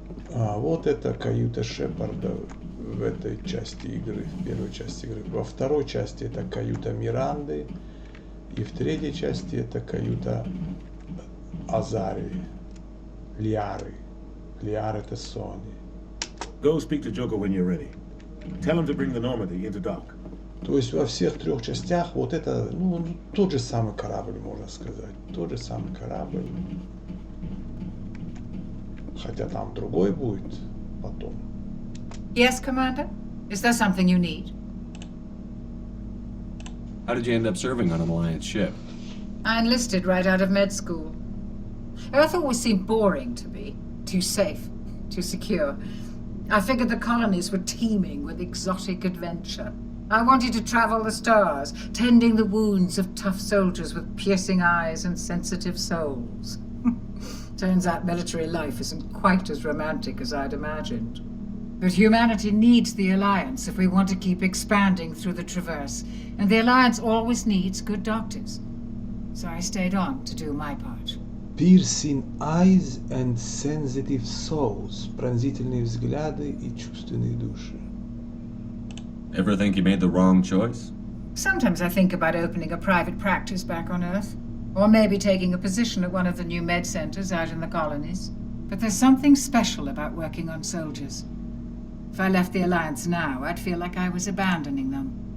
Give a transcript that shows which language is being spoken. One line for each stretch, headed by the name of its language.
Russian: Вот это каюта Шепарда в этой части игры, в первой части игры. Во второй части это каюта Миранды. И в третьей части это каюта Азарии. Лиары. Лиар это Сони.
English: Go speak to Joker when you're ready. Tell him to bring the Normandy into dock.
Russian: То есть во всех трех частях вот это, ну, тот же самый корабль, можно сказать. Тот же самый корабль. Хотя там другой будет потом.
English: Yes, Commander? Is there something you need? How did you end up serving on an Alliance ship? I enlisted right out of med school. Earth always seemed boring to me. Too safe, too secure. I figured the colonies were teeming with exotic adventure. I wanted to travel the stars, tending the wounds of tough soldiers with piercing eyes and sensitive souls. Turns out military life isn't quite as romantic as I'd imagined. But humanity needs the Alliance if we want to keep expanding through the Traverse, and the Alliance always needs good doctors. So I stayed on to do my part. Piercing eyes and sensitive souls.
Russian: Пронзительные взгляды и чувственные души.
English: Ever think you made the wrong choice? Sometimes I think about opening a private practice back on Earth, or maybe taking a position at one of the new med centers out in the colonies. But there's something special about working on soldiers. If I left the Alliance now, I'd feel like I was abandoning them.